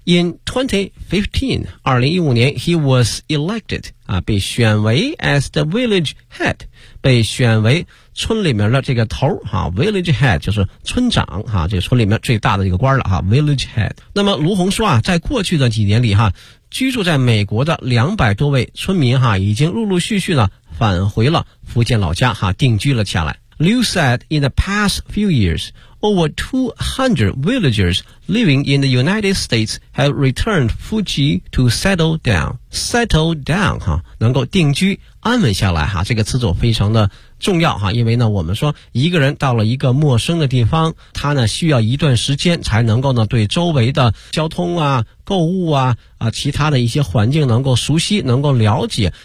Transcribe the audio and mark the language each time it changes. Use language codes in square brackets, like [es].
[en] In 2015, [zh] 2015年 [en] he was elected, [zh] 啊，被选为 [en] as the village head, [zh] 被选为村里面的这个头哈 ,village head, 就是村长哈，这个村里面最大的一个官了哈 ,village head。那么卢洪说啊，在过去的几年里哈，居住在美国的200多位村民哈，已经陆陆续续呢返回了福建老家哈，定居了下来。 [en] Liu said, in the past few years, over 200 villagers living in the United States have returned Fuji to settle down. Settle down, [zh] 哈，能够定居安稳下来哈，这个词组非常的重要哈，因为呢我们说一个人到了一个陌生的地方，他呢需要一段时间才能够呢对周围的交通啊、购物啊、其他的一些环境能够熟悉、能够了解。